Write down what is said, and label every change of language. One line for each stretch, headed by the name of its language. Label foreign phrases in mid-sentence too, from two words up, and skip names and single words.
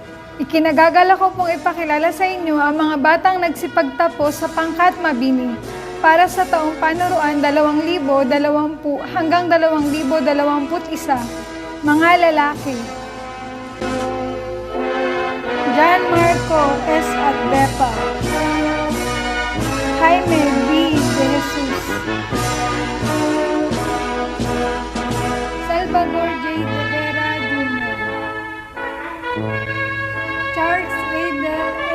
Filipino: Ikinagagala ko pong ipakilala sa inyo ang mga batang nagsipagtapos sa pangkat mabini para sa taong panuruan 2020 hanggang 2021, mga lalaki. John Marco S. Agbepa, Jaime B. De Jesus, Salvador J. De Vera Jr., Charles Raydel A.